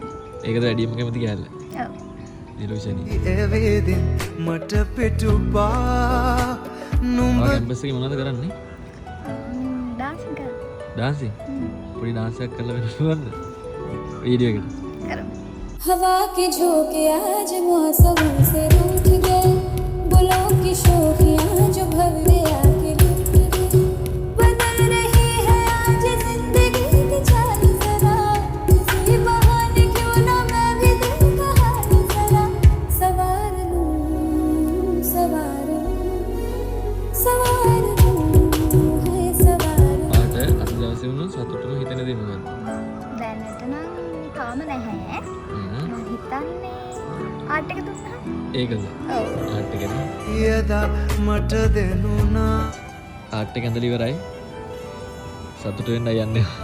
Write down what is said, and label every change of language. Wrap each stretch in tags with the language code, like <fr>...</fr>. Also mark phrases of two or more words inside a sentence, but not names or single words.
<si>ඒකද වැඩිම කැමති කෑල්ල. ඔව්. නිලුෂණි. එවේදින් මට පිටුපා නුඹ ඔයා කැම්පස් එකේ මොනවද කරන්නේ? ඩාන්සින් කරා. ඩාන්සින්. පොඩි ඩාන්ස් එකක් කරලා වෙන්න පුළුවන්ද? වීඩියෝ එකට. කරමු.</si> <hi>हवा के झोंके आज मौसमों से रूठ गए गुलों की शोखियां जो भर दे आके लूट गए बदल रही है आज जिंदगी की चाल जरा किसी बहाने क्यों ना मैं भी दिल का हाल जरा सवार लूं है सवार</hi> <si>ආට අද දවසේ වුණොත් සතුටුම හිතෙන දේ මොකක්ද? දැනට නම් තාම නැහැ. මම හිතන්නේ ආට් එක දුන්නා. ඒකද? ඔව්. ආට් එක නේ. යදා මට දෙනුනා ආට් එක ඇඳලා ඉවරයි. සතුටු වෙන්නයි යන්නේ.</si>